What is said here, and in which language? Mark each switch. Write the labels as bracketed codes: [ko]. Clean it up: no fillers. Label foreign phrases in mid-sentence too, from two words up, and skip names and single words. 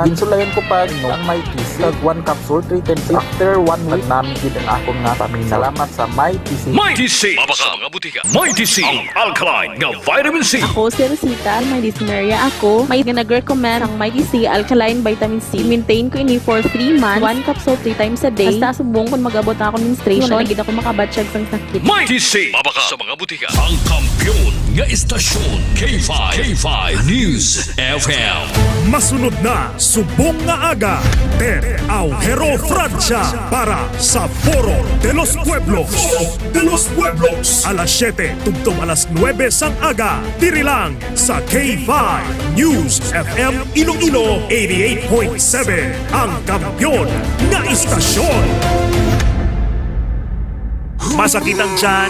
[hil] Insulayan ko pa, no, ang My TC, kag [en] 1 capsule, 3 times. After 1 week, [hil] namin gid ang akong nga pamilya. Salamat sa My TC. My TC. Mga butika. My TC. Ang alkaline nga vitamin C. Ako si Rosita, may dysmenorrhea ako. May nag-recommend ang My TC Alkaline Vitamin C. Maintain ko ini [en] for 3 months, 1 capsule 3 times a day. [hil] Basta subong kung mag-abot ako ng menstruation, nagigit ako makabatsyag sang sakit. May DC mabaka sa mga butika. Ang kampiyon nga istasyon K5 News FM. Masunod na subong nga aga. Ted Aujero Francia para sa Foro de los Pueblos. Alas 7 tugtong alas 9 sang aga. Diri lang sa K5 News FM Iloilo 88.7. Ang kampiyon nga istasyon. Masakit ang tiyan?